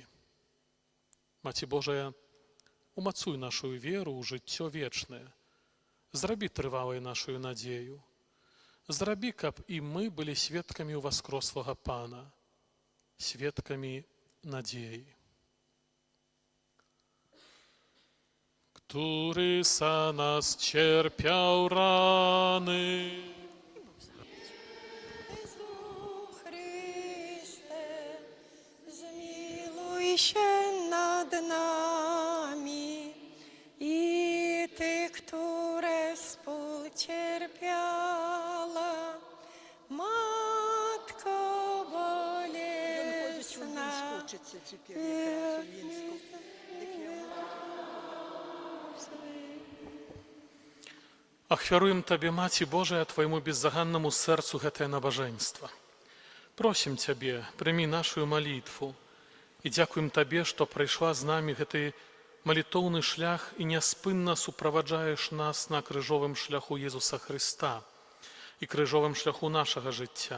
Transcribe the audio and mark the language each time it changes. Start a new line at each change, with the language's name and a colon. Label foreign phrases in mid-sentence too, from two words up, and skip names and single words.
Belarusian: Маці Божая, умацуй нашу веру ў жыццё вечнае. Зрабі трывалай нашу надзею. Зрабі, каб і мы былі сведкамі ў воскрослага Пана, сведкамі надзеі.
Polish: Który za nas cierpiał rany. Jezu Chryste, zmiłuj się nad nami i Ty, które współcierpiała, Matko bolesna,
Belarusian: Ахвяруем Табе, Маці Божая, Твайму беззаганнаму сэрцу гэтае набажэнства. Просім Цябе, прымі нашу малітву і дзякуем Табе, што прайшла з намі гэты малітоўны шлях і няспынна суправаджаеш нас на крыжовым шляху Езуса Хрыста і крыжовым шляху нашага жыцця.